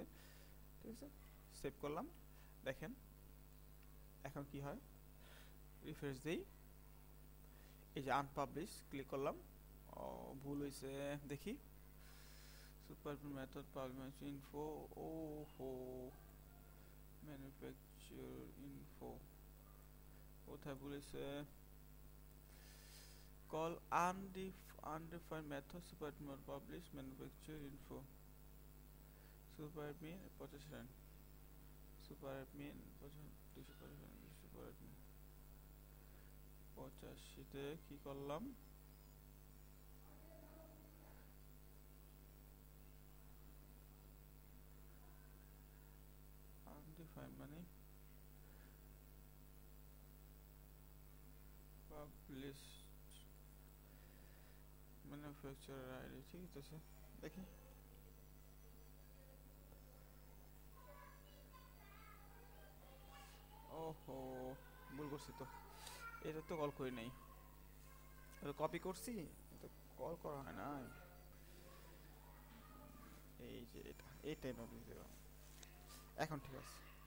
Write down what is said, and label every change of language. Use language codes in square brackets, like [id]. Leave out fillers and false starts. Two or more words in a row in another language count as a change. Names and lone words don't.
[bn] ঠিক আছে, সেভ করলাম। দেখেন এখন কি হয়, রিফ্রেশ দেই, এই যে [en] unpublish click [bn] করলাম, ভুল হয়েছে দেখি, [en] super method publish info, [bn] ও হো [en] manufacture info [bn] কোথায় ভুল হয়েছে, [en] কল undefined method super admin publish manufacturer info super admin 85 super admin [bn] 85 তে কি করলাম, undefined মানে [en] publish manufacturer ID, [bn] ঠিক আছে দেখি। ওহো ভুল করছি তো, এটা তো কল করি নাই, এটা কপি করছি, তো কল করা হয় না। এই যে এটা এইটাই পাবলিশ দিলাম, এখন ঠিক আছে।